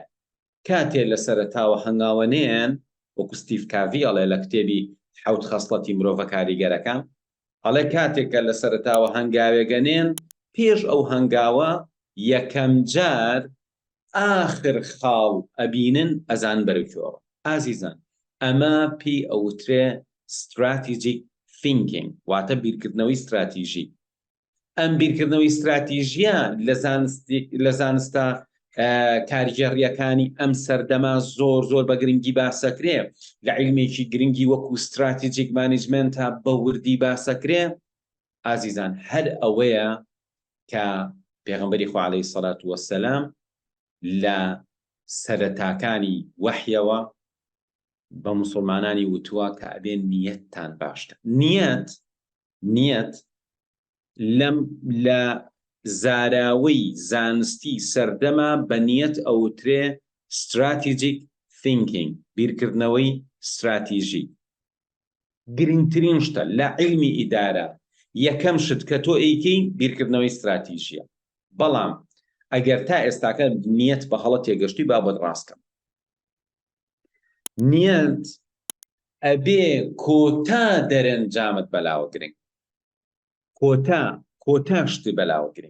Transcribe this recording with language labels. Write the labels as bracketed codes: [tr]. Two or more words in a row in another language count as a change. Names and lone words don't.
[ckb] کاتێ لە سەرەتاوە هەنگاوەنێن وەکو ستیڤ کاڤی ئەڵێ لە کتێبی 7 خەسڵەتی مرۆڤە کاریگەرەکان، ئەڵێ کاتێکە لە سەرەتاوە هەنگاوێگەنێن پێش ئەو هەنگاوە یەکەم جار ئاخر خاڵ ئەبینن ئەزان بەرەوکۆڕ. ئازیزان، ئەمە پێی ئەوترێ [en] strategic thinking، [ckb] واتە بیرکردنەوەی استراتیژی. ئەم بیرکردنەوەی استراتیژیە لە زانستە کارگێڕیەکانی ئەم سەردەما زۆر بە گرنگی باسەکرێ، لە عیلمێکی گرنگی وەکو [en] strategic management [ckb] بە وردی باسەکرێ. ئازیزان، هەر ئەوەیە کە پێغەمبەری خوا [ar] عەلەیهی سەڵات وەسەلام [ckb] لە سەرەتاکانی وەحیەوە بە موسڵمانانی وتووە کە ئەبێن نیەتتان باشتە. نیەت لە زاراوەی زانستی سەردەما بە نیەت ئەوترێ [en] strategic thinking، [ckb] بیرکردنەوەی استراتیژی. گرنگترین شتە لە عیلمی ئیدارە یەکەم شت کە تۆ ئەیکەی بیرکردنەوەی استراتیژیە. بەڵام ئەگەر تا ئێستاکە نیەت بە هەڵە تێگەشتی با بۆت ڕاستکەم. نیەت ئەبێ کۆتا دەرەنجامت بەلاوە گرنگ، کۆتا شتی بەلاوە گرنگ.